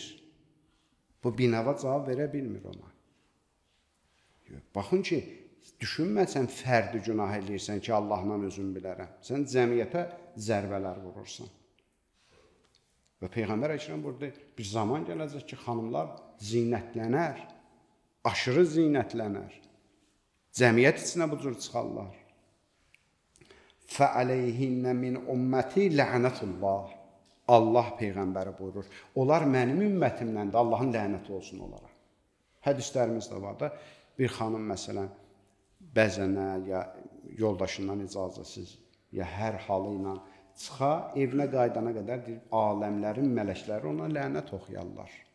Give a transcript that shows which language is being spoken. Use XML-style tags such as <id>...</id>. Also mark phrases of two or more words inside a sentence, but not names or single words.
<az>Bu binava cavab verə bilmir ona. Baxın ki, düşünmə sən fərdi günah eləyirsən ki, Allahla özün bilərəm. Sən cəmiyyətə zərbələr vurursan. Və Peyğəmbər Əkrəm burada bir zaman gələcək ki, xanımlar zinətlənər, aşırı zinətlənər. Cəmiyyət içinə bu cür çıxarlar.</az> <ar>فَعَلَيْهِنَّ مِنْ أُمَّتِي لَعْنَةُ اللّٰهِ</ar> <az>Allah Peyğəmbəri buyurur. Onlar mənim ümmətimdən də Allahın lənəti olsun onlara. Hədislərimiz də var da, bir xanım məsələn, bəzənə ya yoldaşından icazəsiz, ya hər halı ilə çıxa, evinə qaydana qədər deyir, aləmlərin mələkləri ona lənət oxuyarlar.</az>